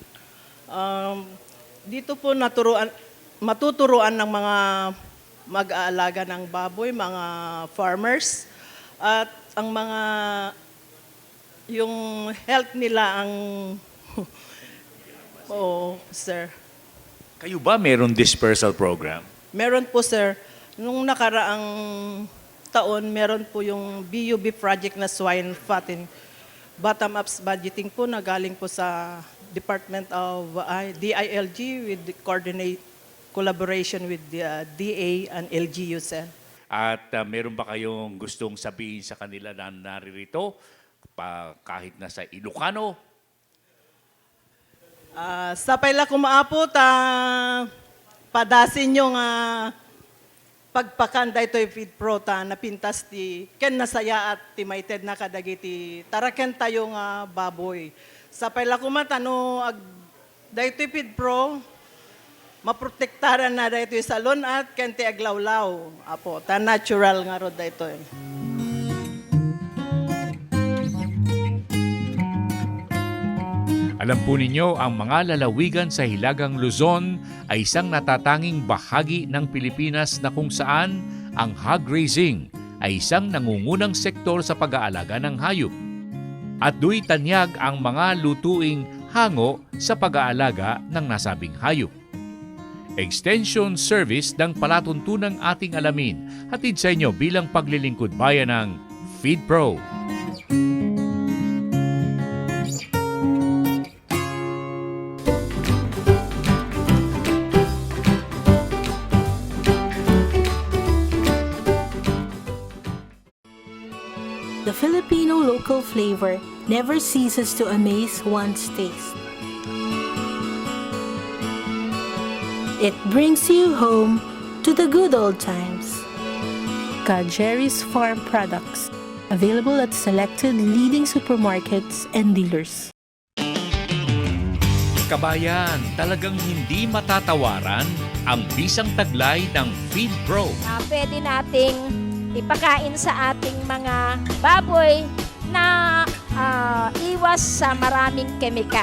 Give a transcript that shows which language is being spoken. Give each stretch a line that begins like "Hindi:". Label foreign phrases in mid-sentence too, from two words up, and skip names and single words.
Filipino: Dito po matuturuan ng mga mag-aalaga ng baboy, mga farmers, at ang mga yung health nila ang sir. Kayo ba meron dispersal program? Meron po, sir. Nung nakaraang taon, meron po yung BUB project na
English: swine fattening. Bottom-up budgeting
Filipino: po na galing po sa
English: Department of DILG with the collaboration with the DA and LGU,
Filipino: sir. At meron ba kayong gustong sabihin sa kanila na naririto? Kahit na sa Ilocano?
Iloko: Sapay la kumaapot, padasin yung pagpakanda ito feed pro na pintas ti ken nasaya at ti maited na kadagiti taraken tayo nga baboy. Sapay la kumatano dayto feed pro maprotektaran na dayto salon at ken ti aglawlaw. Apo, ta natural nga rod dayto.
Filipino: Alam po ninyo, ang mga lalawigan sa Hilagang Luzon ay isang natatanging bahagi ng Pilipinas na kung saan ang
English: hog raising
Filipino: ay isang nangungunang sektor sa pag-aalaga ng hayop. At do'y tanyag ang mga lutuing hango sa pag-aalaga ng nasabing hayop.
English: Extension service
Filipino: ng palatuntunang ating alamin, hatid sa inyo bilang paglilingkod bayan ng Feed Pro.
English: The Filipino local flavor never ceases to amaze one's taste. It brings you home to the good old times. Jerry's Farm Products, available at selected leading supermarkets and dealers.
Filipino: Kabayan, talagang hindi matatawaran ang bisang taglay ng Feed Pro. Pwede nating ipakain sa ating mga baboy na iwas sa maraming kemikal.